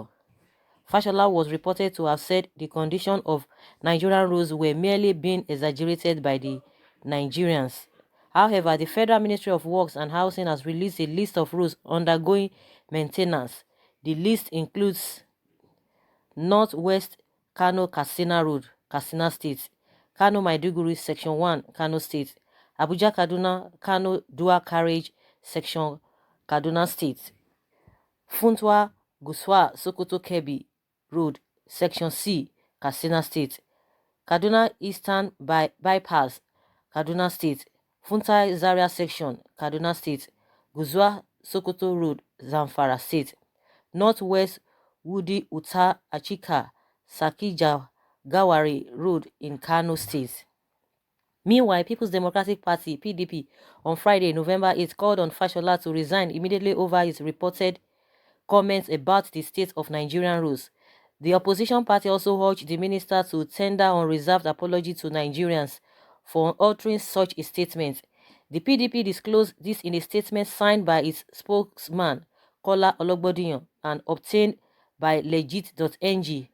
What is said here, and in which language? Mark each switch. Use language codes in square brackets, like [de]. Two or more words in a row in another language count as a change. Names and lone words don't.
[en] Fashola was reported to have said the condition of Nigerian roads were merely being exaggerated by the Nigerians. However, the Federal Ministry of Works and Housing has released a list of roads undergoing maintenance. The list includes Northwest Kano-Katsina Road, Katsina State; Kano-Maiduguri, Section 1, Kano State; Abuja-Kaduna Kano Dual Carriage, Section Kaduna State; Funtua Guswa Sokoto Kebbi Road, Section C, Katsina State; Kaduna Eastern Bypass, Kaduna State; Funtua Zaria Section, Kaduna State; Guswa Sokoto Road, Zamfara State; Northwest Wudi Uta Achika Sakija Gawari Road in Kano State. Meanwhile, People's Democratic Party (PDP) on Friday, November 8, called on Fashola to resign immediately over his reported comments about the state of Nigerian roads. The opposition party also urged the minister to tender unreserved apology to Nigerians for uttering such a statement. The PDP disclosed this in a statement signed by its spokesman, Kola Ologbodiyan, and obtained by legit.ng.